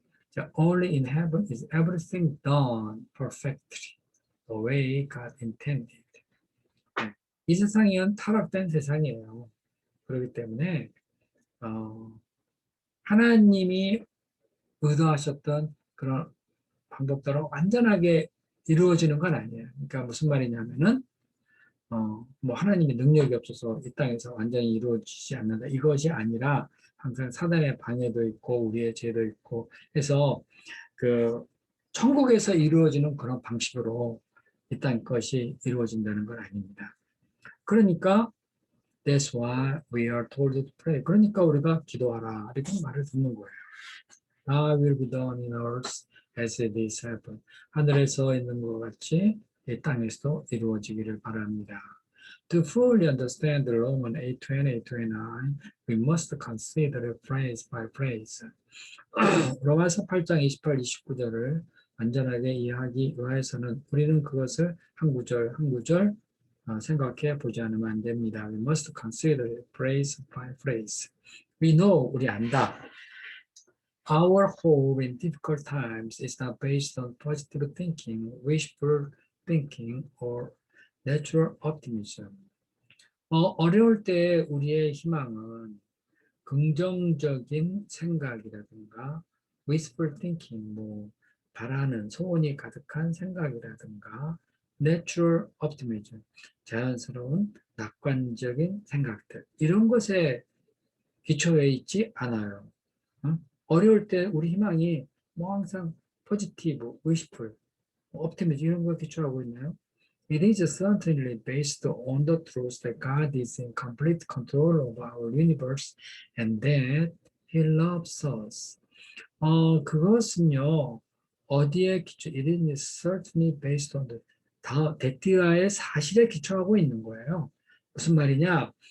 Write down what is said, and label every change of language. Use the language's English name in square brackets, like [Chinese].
[English] 자, only in heaven is everything done perfectly the way God intended. [Korean] 이 세상은 타락된 세상이에요. 그렇기 때문에 하나님이 의도하셨던 그런 방법대로 완전하게 이루어지는 건 아니에요. 그러니까 무슨 말이냐면은 뭐 하나님의 능력이 없어서 이 땅에서 완전히 이루어지지 않는다. 이것이 아니라 항상 사단의 방해도 있고 우리의 죄도 있고 해서 그 천국에서 이루어지는 그런 방식으로 이딴 것이 이루어진다는 건 아닙니다. 그러니까 [English] That's why we are told to pray. [Korean] 그러니까 우리가 기도하라 이렇게 말을 듣는 거예요. [English] Thy will be done in earth as it is heaven. [Korean] 하늘에서 있는 것 같이 이 땅에서도 이루어지기를 바랍니다. [English] To fully understand the Roman 8:28-29, we must consider phrase by phrase. [Korean] 로마서 8장 28, 29절을 완전하게 이해하기 위해서는 우리는 그것을 한 구절 한 구절 생각해 보지 않으면 안 됩니다. [English] We must consider phrase by phrase. We know, [Korean] 우리 안다. [English] Our hope in difficult times is not based on positive thinking, wishful thinking, or natural optimism. [Korean] 어려울 때 우리의 희망은 긍정적인 생각이라든가 [English] wishful thinking, [Korean] 바라는 소원이 가득한 생각이라든가 [English] natural optimism, [Korean] 자연스러운 낙관적인 생각들, 이런 것에 기초해 있지 않아요. 어려울 때 우리 희망이 항상 포지티브, wishful, optimism 이런 거에 기초하고 있나요? [English] It is certainly based on the truth that God is in complete control of our universe and that He loves us. [Korean] 그것은요, 어디에 기초, [English] it is certainly based on the, [Korean] 데티아의 사실에 기초하고 있는 거예요. 무슨 말이냐?